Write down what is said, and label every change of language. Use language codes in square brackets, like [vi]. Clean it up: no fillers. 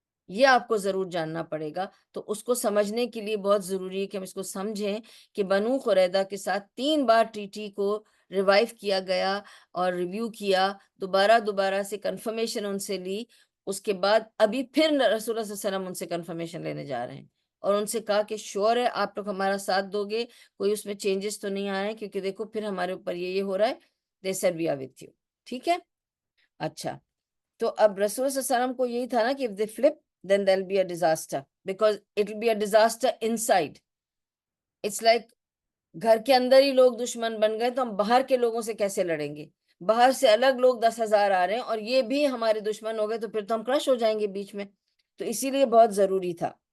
[ur] یہ آپ کو ضرور جاننا پڑے گا. تو اس کو سمجھنے کے لیے بہت ضروری ہے کہ ہم اس کو سمجھیں کہ بنو قریظہ کے ساتھ 3 بار ٹریٹی کو ریوائیو کیا گیا اور ریویو کیا, دوبارہ سے کنفرمیشن ان سے لی. اس کے بعد ابھی پھر رسول اللہ صلی اللہ علیہ وسلم ان سے کنفرمیشن لینے جا رہے ہیں, اور ان سے کہا کہ شور ہے آپ لوگ ہمارا ساتھ دو گے, کوئی اس میں چینجز تو نہیں آ رہے ہیں, کیونکہ دیکھو پھر ہمارے اوپر یہ ہو رہا ہے. [en] they said we are with you. [ur] ٹھیک ہے, اچھا. تو اب رسول صلی اللہ علیہ وسلم کو یہی تھا نا کہ [en] if they flip then there'll be a disaster, because it will be a disaster inside. It's like [ur] گھر کے اندر ہی لوگ دشمن بن گئے تو ہم باہر کے لوگوں سے کیسے لڑیں گے؟ باہر سے الگ لوگ 10,000 آ رہے ہیں اور یہ بھی ہمارے دشمن ہو گئے تو پھر تو ہم کرش ہو جائیں گے بیچ میں. تو اسی لیے بہت ضروری تھا.